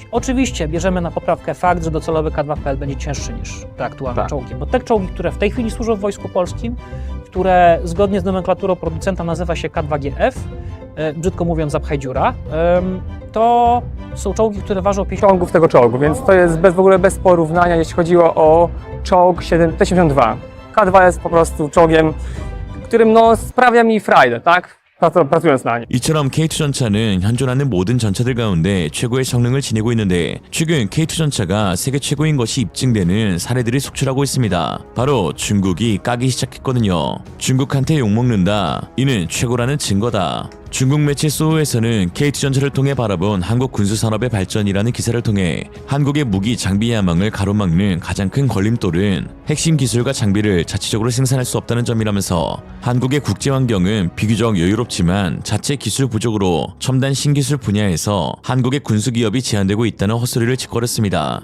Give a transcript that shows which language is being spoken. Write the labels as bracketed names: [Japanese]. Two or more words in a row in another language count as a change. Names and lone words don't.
[Polish] Oczywiście bierzemy na poprawkę fakt, że docelowy K2PL będzie cięższy niż te aktualne czołgi, bo te czołgi, które w tej chwili służą w Wojsku Polskim, które zgodnie z nomenklaturą producenta nazywa się K2GF, brzydko mówiąc zapchaj dziura, to są czołgi, które ważą 50 ciągów tego czołgu, więc to jest w ogóle bez porównania, jeśli chodziło o czołg T-72. K2 jest po prostu czołgiem, którym sprawia mi frajdę, tak? pracując na nim. [Korean] 이처럼 K2 전차는 현존하는 모든 전차들 가운데 최고의 성능을 지니고 있는데 최근 K2 전차가 세계 최고인 것이 입증되는 사례들이 속출하고 있습니다. 바로 중국이 까기 시작했거든요. 중국한테 욕먹는다. 이는 최고라는 증거다. 중국 매체 소우에서는 K2 전차를 통해 바라본 한국 군수산업의 발전이라는 기사를 통해 한국의 무기 장비 야망을 가로막는 가장 큰 걸림돌은 핵심 기술과 장비를 자체적으로 생산할 수 없다는 점이라면서 한국의 국제 환경은 비교적 여유롭지만 자체 기술 부족으로 첨단 신기술 분야에서 한국의 군수기업이 제한되고 있다는 헛소리를 짓거렸습니다.